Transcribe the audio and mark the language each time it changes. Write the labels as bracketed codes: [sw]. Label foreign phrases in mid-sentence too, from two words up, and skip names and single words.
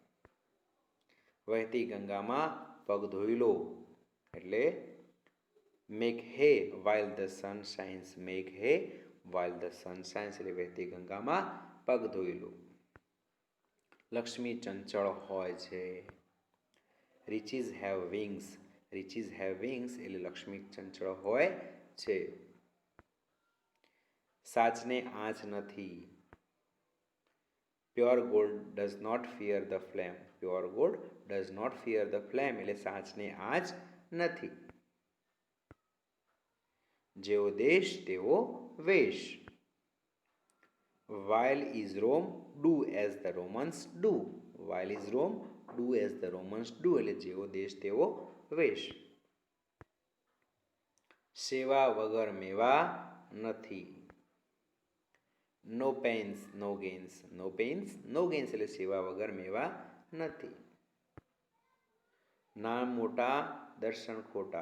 [gu] વહેતી ગંગામાં પગ ધોઈ લો એટલે [en] make hay while the sun shines. make hay while the sun shines [gu] એટલે વહેતી ગંગામાં પગ ધોઈ લો. લક્ષ્મી ચંચળ હોય છે. [en] riches have wings. riches have wings [gu] એટલે લક્ષ્મી ચંચળ હોય છે. સાચને આંચ નથી. [en] Pure gold does not fear the flame. Pure gold does not fear the flame [gu] એટલે સાચને આંચ નથી. જેવો દેશ તેવો વેશ. [en] while is Rome, do as the Romans do. while is Rome, do as the Romans do [gu] એટલે જેવો દેશ તેવો વેશ. સેવા વગર મેવા નથી. [en] No pains no gains. No pains no gains [gu] એટલે સેવા વગર મેવા નથી. નામ મોટા દર્શન ખોટા.